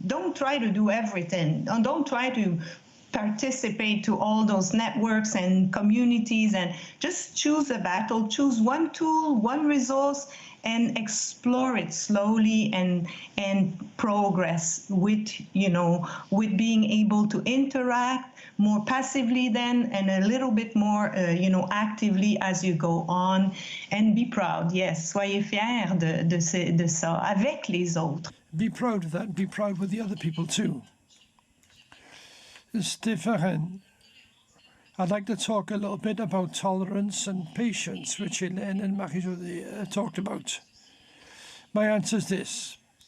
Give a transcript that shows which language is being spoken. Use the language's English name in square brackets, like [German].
[English] Don't try to do everything. Don't try to participate to all those networks and communities, and just choose a battle, choose one tool, one resource, and explore it slowly and progress with, you know, with being able to interact more passively then and a little bit more, you know, actively as you go on, and be proud. [French] Yes, soyez fiers de ça avec les autres. [English] Be proud of that and be proud with the other people too. Stéphane, I'd like to talk a little bit about tolerance and patience, which Hélène and Marie-Josée talked about. My answer is this.